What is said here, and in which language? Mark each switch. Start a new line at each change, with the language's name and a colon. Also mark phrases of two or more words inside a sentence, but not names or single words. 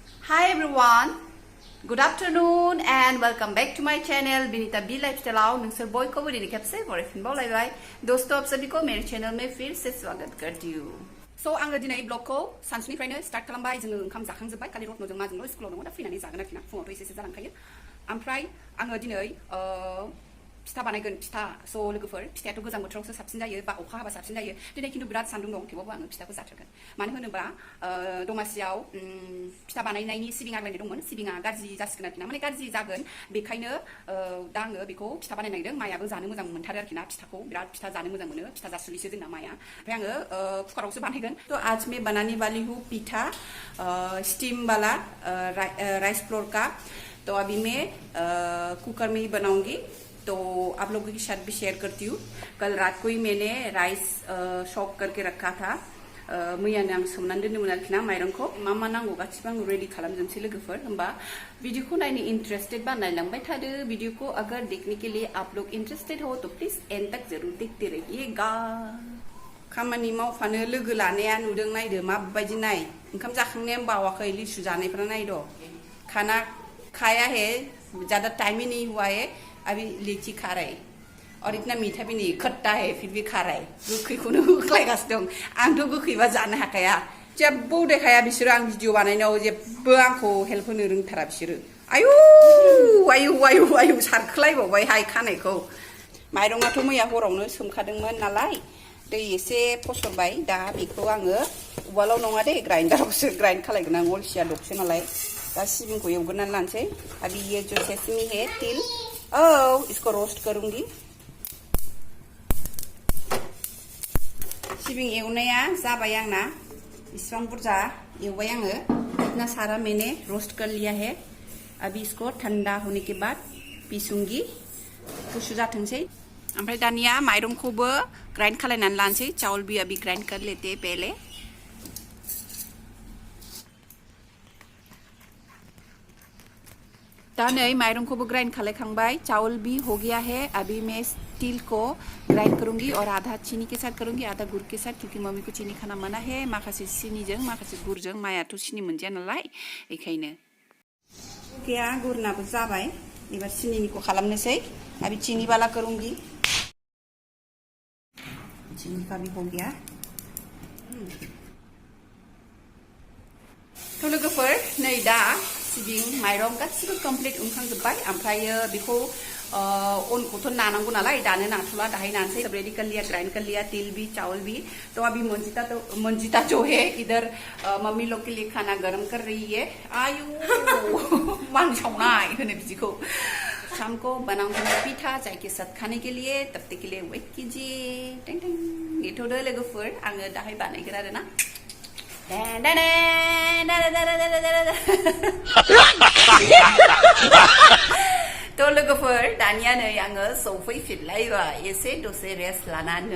English: Hi everyone, good afternoon and welcome back to my channel
Hindi: बिनीता बी लाइफस्टाइल
Bodo: नोंसोर बयखौबो दिनै खेबसे बरायफिनबावलायबाय
Hindi: दोस्तों आप सभी को मेरे चैनल में फिर से स्वागत करती हूँ।
Bodo: So आङो दिनै ब्लगखौ सानसुनिफ्रायनो स्टार्ट खालामबाय। जोङो ओंखाम जाखांजोब्बाय खालि रत्नजों माजोंल' स्कुलाव दङ दा फैनानै जागोन आरोखि ना फुङावथ' एसे जालांखायो। ओमफ्राय आङो दिनै फिथा बानायगोन फिथा स' लोगोफोर फिथायाथ' गोजां बोथोरावसो साबसिन जायो बा अखा हाबा साबसिन जायो। दिनै खिन्थु बिराद सान्दुं दं थेवबाबो आङो फिथाखौ जाथारगोन। मानो होनोबा दमासियाव फिथा बानायनायनि सिबिं आग्लायनाय दंमोन। सिबिङा गाज्रि जासिगोन आरोखि ना माने गाज्रि जागोन बेखायनो दा आङो बेखौ फिथा बानायनो नागिरदों। मायाबो जानो मोजां मोनथारो आरोखि ना फिथाखौ बिराद फिथा जानो मोजां मोनो। फिथा जासुलिसो जोंना माया। ओमफ्राय आङो कुकारावसो बानायगोन।
Hindi: तो आज मैं बनाने वाली हूँ पीठा स्टीम वाला
English: rice flour
Hindi: का। तो अभी मैं कुकर में ही बनाऊंगी तो आप लोगों के साथ भी शेयर करती हूँ। कल रात को ही मैंने
English: rice shock
Hindi: करके रखा था।
Bodo: मैयानो आं सोमनानै दोनदोंमोन आरोखि ना माइरंखौ मा मा नांगौ गासिबो आं रेडी खालामजोबसै लोगोफोर। होमबा वीडियोखौ नायनो इंटरेस्टेड बा नायलांबाय थादो।
Hindi: वीडियो को अगर देखने के लिए आप लोग इंटरेस्टेड हो तो प्लीज एंड तक जरूर देखते रहिएगा।
Bodo: खामानि मावफानो लोगो लानाया नुदों नायदो माबायदि नाय। ओंखाम जाखांनाया बावाखै लिसु जानायफ्रा नायदो।
Hindi: खाना खाया है ज्यादा टाइम ही नहीं हुआ है अभी लीची खा रहे और इतना मीठा भी नहीं खट्टा है फिर भी खा रहा है।
Bodo: गोखैखौनो होख्लायगासिनो दं। आंथ' गोखैबा जानो हाखाया जेबो देखाया बिसोरो। आं भिडिअ बानायनायाव जेबो आंखौ हेल्प होनो रोंथारा बिसोरो। आयु आयु आयु आयु सारखोलायबावबाय हाय खानायखौ। माइरङाथ' मैया हरावनो सोमखादोंमोन नालाय दै एसे फसरबाय। दा बेखौ आङो उवालाव नङा दे ग्राइन्डारावसो ग्राइन्ड खालायगोन आं अलसिया दबसो नालाय। दा सिबिंखौ एवग्रोनानै लानोसै।
Hindi: अभी ये जो सेसमी है तिल इसको रोस्ट करूंगी।
Bodo: सिबिं एवनाया जाबाय आंना इसिबां बुरजा एवबाय आङो।
Hindi: इतना सारा मैंने रोस्ट कर लिया है। अभी इसको ठंडा होने के बाद पीसूंगी।
Bodo: गुसु जाथोंसै। ओमफ्राय दानिया माइरंखौबो ग्राइन्ड खालायनानै लानोसै।
Hindi: चावल भी अभी ग्राइंड कर लेते पहले।
Bodo: दा नै माइरंखौबो ग्राइंड खालायखांबाय।
Hindi: चावल भी हो गया है। अभी मैं तिल को ग्राइंड करूंगी और आधा चीनी के साथ करूंगी आधा गुड़ के साथ क्योंकि मम्मी को चीनी खाना मना है।
Bodo: माखासे सिनिजों माखासे गुरजों मायाथ' सिनि मोनजाया नालाय बेखायनो। गैया गुरनाबो जाबाय। एबार सिनिनिखौ खालामनोसै।
Hindi: अभी चीनी वाला करूंगी। चीनी का भी हो गया।
Bodo: तो लोगोफोर नै दा सिबिं माइरं गासिबो कमप्लिट उनखांजोब्बाय। ओमफ्रायो बेखौ अनखौथ' नानांगौ नालाय दानो नाथ'ला दाहाय नानसै।
Hindi: सब रेडी कर लिया ग्राइंड कर लिया तिल भी चावल भी। तो अभी मंजिता जो है इधर मम्मी लोग के लिए खाना गर्म कर रही है। आयु मांसावनाय होनो बिदिखौ। शाम को बनाऊंगी मैं पीठा चाय के साथ खाने के लिए। तब तक के लिए वेट कीजिए।
Bodo: टें टें नेथ'दो लोगोफोर आङो दाहाय बानायगोन आरो ना। तो लोगोफोर दानिया नै आङो सौफैफिनलायबाय एसे दसे रेस्ट लानानै।